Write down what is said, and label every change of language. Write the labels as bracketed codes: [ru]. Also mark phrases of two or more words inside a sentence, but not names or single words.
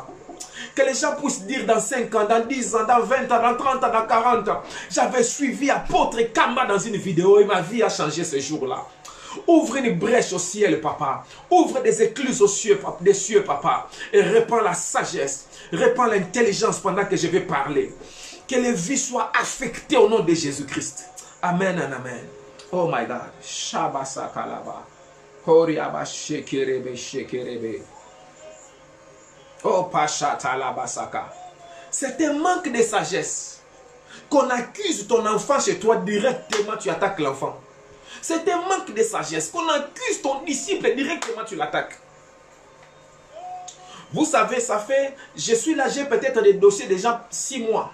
[fr] Que les gens puissent dire dans 5 ans, dans 10 ans, dans 20 ans, dans 30 ans, dans 40 ans, j'avais suivi apôtre Kamba dans une vidéo et ma vie a changé ce jour-là. Ouvre une brèche au ciel, papa. Ouvre des écluses aux cieux, des cieux, papa. Et répands la sagesse. Répands l'intelligence pendant que je vais parler. Que les vies soient affectées au nom de Jésus-Christ. [en] Amen and amen. Oh my God. Shabasa kalaba. Koriaba shekerebe shekerebe. Oh pachata la basaka. [fr] C'est un manque de sagesse. Qu'on accuse ton enfant chez toi directement, tu attaques l'enfant. C'est un manque de sagesse. Qu'on accuse ton disciple directement, tu l'attaques. Vous savez, ça fait, je suis là, j'ai peut-être des dossiers déjà 6 mois.